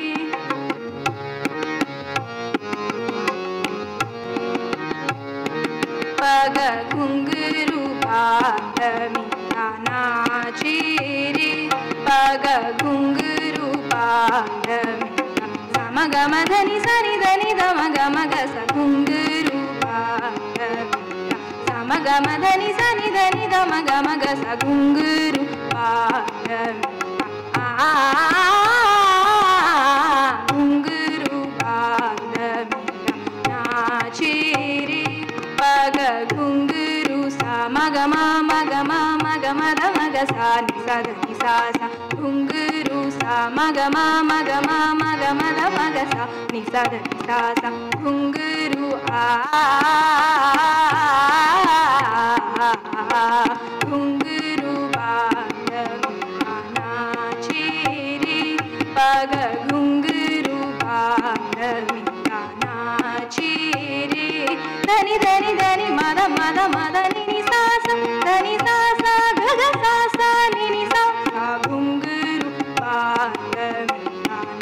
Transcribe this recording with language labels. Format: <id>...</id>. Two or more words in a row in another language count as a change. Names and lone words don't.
<hi>पग घुंघरू बांध मीरा नाची रे पग घुंघरू बांध मीरा सा म ग म ध नि सा नि ध नि ध म ग म ग सा घुंघरू बांध मीरा सा म ग म ध नि सा नि ध नि ध म ग म ग सा घुंघरू बांध मीरा घुंघरू बांध मीरा नाची रे पग घुंघरू सा म ग म म ग म म ग म ध म ग सा नि सा ध नि सा सा घुंघरू सा म ग म म ग म म ग म ध म ग सा नि सा ध नि सा सा घुंघरू घुंघरू बांध मीरा नाची रे पग घुंघरू बांध मीरा नाची रे धनी धनी धनी मद मद मद नि नि सा सा धनी सा सा ग ग सा सा नि नि सा सा घुंघरू बांध मीरा</hi>